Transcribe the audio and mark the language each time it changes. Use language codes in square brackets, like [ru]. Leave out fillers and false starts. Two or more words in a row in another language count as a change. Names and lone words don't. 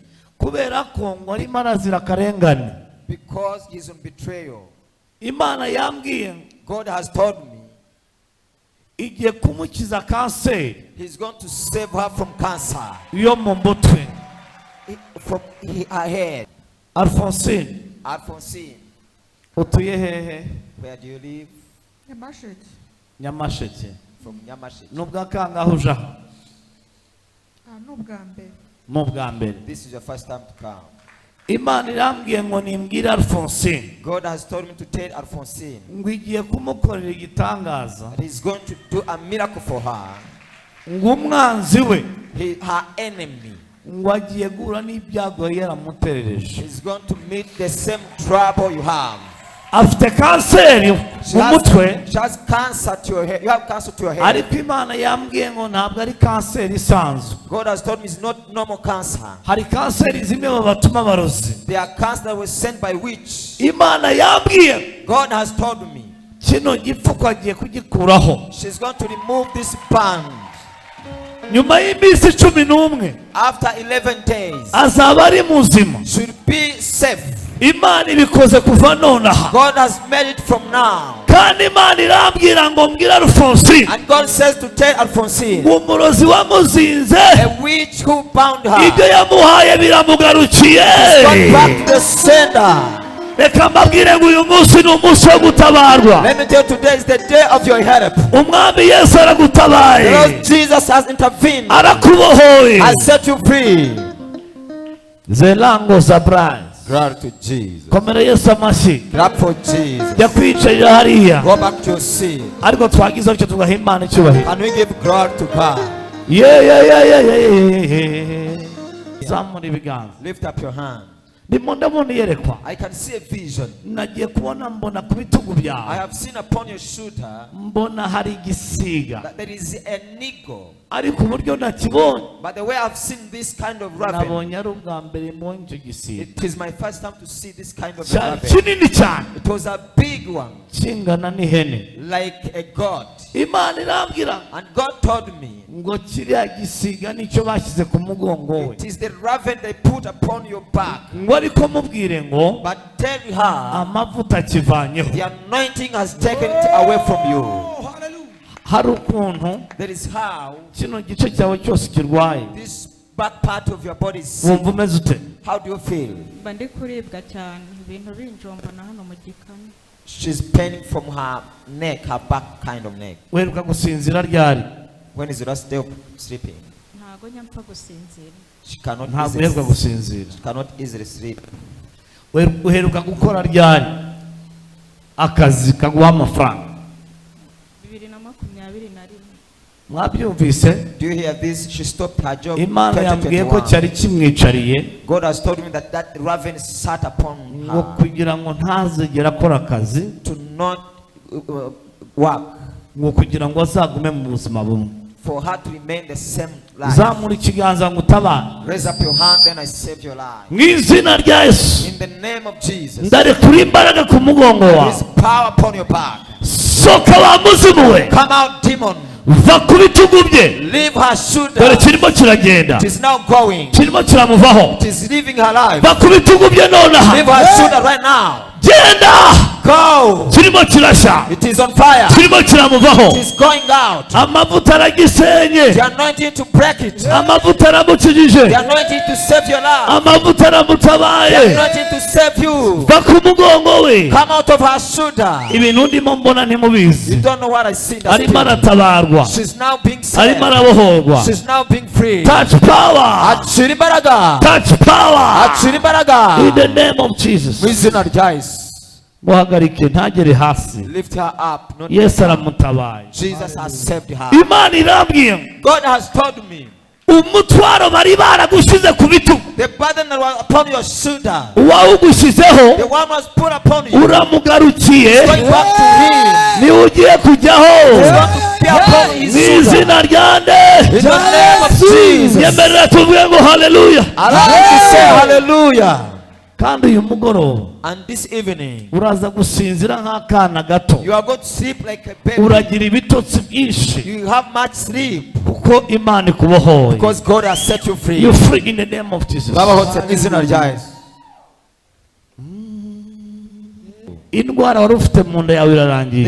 [rw] kubera ko ngo arimo arazira akarengane. [en] Because he's on betrayal. [rw] Imana yambwiye [en] God has told me [rw] igiye kumukiza kanseri [en] he's going to save her from cancer. [rw] yo mu mutwe. [en] From her head. [rw] Alphonsine, [en] Alphonsine, [rw] utuye hehe? [en] where do you live? [rw] Nyamasheke. [en] From Yamukijije. [rw] nubwa kangaho uja? n'ubwa mbere. [en] This is your first time to come. [rw] Imana irambwiye ngo nimbwire Alphonsine [en] God has told me to tell Alphonsine [rw] ngo igiye kumukorera igitangaza. [en] that he's going to do a miracle for her. [rw] ngo umwanzi we, [en] Her enemy, [rw] ngo agiye guhura n'ibyago yari yaramuterereje. [en] is going to meet the same trouble you have. [rw] afite kanseri mu mutwe. [en] She has cancer to your head. You have cancer to your head. [rw] ariko Imana yambwiye ngo ntabwo ari kanseri isanzwe. [en] God has told me it's not normal cancer. [rw] hari kanseri zimwe babatuma abarozi. [en] They are cancer that was sent by witch. [rw] Imana yambwiye [en] God has told me [rw] kino gipfuko agiye kugikuraho. [en] she's going to remove this band. [rw] nyuma y'iminsi 11 [en] After 11 days, [rw] azaba ari muzima. [en] should be safe. [rw] Imana ibikoze kuva nonaha. [en] God has made it from now. [rw] kandi Imana irambwira ngo mbwira Alphonsine [en] And God says to tell Alphonsine, [rw] ngo umurozi wamuzinze [en] a witch who bound her, [rw] ibyo yamuhaye biramugarukiye. [en] got back to the sender. [rw] reka mbabwire ngo uyu munsi ni umunsi wo gutabarwa. [en] Let me tell you, today is the day of your help. [rw] umwami Yesu aragutabaye. [en] Because Jesus has intervened, [rw] arakubohoye. [en] has set you free. zelango surprise. Glory to Jesus. [rw] Komera Yesu amashyi. [en] Clap for Jesus. [rw] Jya kwiyicarira hariya. [en] Go back to your seat. [rw] Ariko twagize icyo tugaha Imana icyubahiro. [en] Can we give glory to God? [rw] Zamura ibiganza. [en] Lift up your hand. [rw] Ndimo ndabona iyerekwa. [en] I can see a vision. [rw] Nagiye kubona mbona ku bitugu [en] I [rw] byawe. [en] have seen upon your shoulder [rw] Mbona hari igisiga. [en] that there is an eagle. [rw] Ariko uburyo nakibonye. [en] But the way I've seen this kind of raven, [rw] Nabonye ari ubwa mbere mbonye icyo gisiga. [en] it is my first time to see this kind of [rw] Cyari [en] raven. [rw] kinini cyane. [en] It was a big one, [rw] Kingana n'ihene. [en] like a god. [rw] Imana irambwira [en] And God told me, [rw] ngo kiriya gisiga nicyo bashyize ku mugongo we. [en] it is the raven they put upon your back. [rw] Ngo ariko mubwire ngo [en] But tell her, [rw] amavuta akivanyeho. [en] the anointing has taken it away from you. [rw] Hari ukuntu [en] That is how [rw] kino gice cyawe cyose kirwaye. [en] this back part of your body is sick. [rw] Wumva umeze ute? [en] How do you feel? [rw] mba ndi kuribwa cyane ibintu binjombana hano mu gikanu. [en] She's paining from her neck, her back kind of neck. [rw] Weruka gusinzira ryari? [en] When is the last day of sleeping? [rw] Ntago njya mpfa gusinzira. [en] She cannot [rw] Ntabwo uheruka [en] easily, [rw] gusinzira. [en] she cannot easily sleep. [rw] Uheruka gukora ryari akazi kaguha amafaranga? 2021. Mwabyumvise? [en] Do you hear this? She stopped her job. [rw] Imana yambwiye ko 2021. cyari kimwicariye [en] God has told me that that raven sat upon [rw] ngo [en] her [rw] kugira ngo ntazigera akora akazi, [en] to not work, [rw] ngo kugira ngo azagume mu buzima bumwe. [en] for her to remain the same life. [rw] Zamura ikiganza ngo utabare. [en] Raise up your hand, then I save your life. [rw] Mu izina rya Yesu [en] In the name of Jesus. [rw] ndarekura imbaraga ku mugongo [en] There [rw] wawe. [en] is power upon your back. [rw] Soka wa muzimu we, [en] Come out, demon. [rw] va ku bitugu bye. [en] Leave her [rw] Dore [en] shoulder. [rw] kirimo kiragenda, [en] It is now going. [rw] kirimo kiramuvaho. [en] It is leaving her life. [rw] Va ku bitugu bye nonaha. [en] Leave her shoulder right now. [rw] Genda, [en] Go. [rw] kirimo kirashya, [en] It is on fire. [rw] kirimo kiramuvaho. [en] It is going out. [rw] Amavuta aragisenye, [en] The anointing to break it. [rw] amavuta aramukijije, [en] The anointing to save your life. [rw] amavuta [en] The [rw] aramutabaye. [en] anointing to save you. [rw] Va ku mugongo we. [en] Come out of her shoulder. [rw] Ibintu ndimo mbona [en] You [rw] ntimubizi. [en] don't know what I see. That's [rw] Arimo [en] it. [rw] aratabarwa, [en] She's now being [rw] arimo [en] saved. [rw] arabohorwa. [en] She's now being free. Touch power, [rw] Acira imbaraga. [en] touch power [rw] Acira [en] in [rw] imbaraga. [en] the name of Jesus. [rw] Mu izina rya Yesu. Muhagarike ntagere hasi. [en] Lift her up. Not [rw] Yesu aramutabaye. [en] Jesus has saved her. [rw] Imana irambwiye ngo [en] God has told me [rw] umutwaro bari baragushyize ku bitugu, [en] the burden that was upon your shoulder, [rw] uwawugushyizeho [en] the one was put upon you, [rw] uramugarukiye, [en] going back to him. [rw] niwe ugiye kujyaho [en] It's going to be upon his [rw] mu [en] shoulder. [rw] izina rya nde. [en] In the name of Jesus. [rw] Nyemerera tuvuge ngo haleluya. [en] Allow me to say hallelujah. [rw] Kandi uyu mugoroba [en] And this evening, [rw] uraza gusinzira nk'akana gato, [en] you are going to sleep like a baby. [rw] uragira ibitotsi byinshi [en] You have much sleep [rw] kuko Imana ikubohoye. [en] because God has set you free. You free in the name of Jesus. [rw] Babahotse mu izina rya Yesu. Indwara wari ufite mu nda yawe [en] The [rw] irarangiye.